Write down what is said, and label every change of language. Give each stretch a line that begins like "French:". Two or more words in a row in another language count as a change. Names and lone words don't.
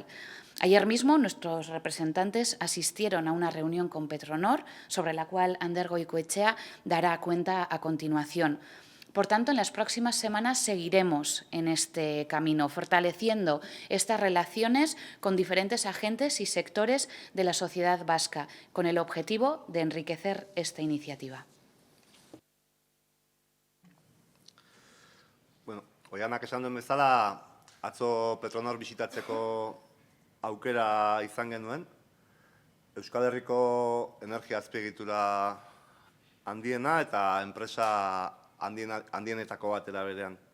Spanish: Ayer mismo nuestros representantes asistieron a una reunión con Petronor, sobre la cual Ander Goikoetxea dará cuenta a continuación. Por tanto, en las próximas semanas seguiremos en este camino, fortaleciendo estas relaciones con diferentes agentes y sectores de la sociedad vasca, con el objetivo de enriquecer esta iniciativa.
Basque: Bueno, Oianak esan duen bezala, atzo Petronor bisitatzeko aukera izan genuen. Euskal Herriko energia azpiegitura handiena eta enpresa handienetako batera berean.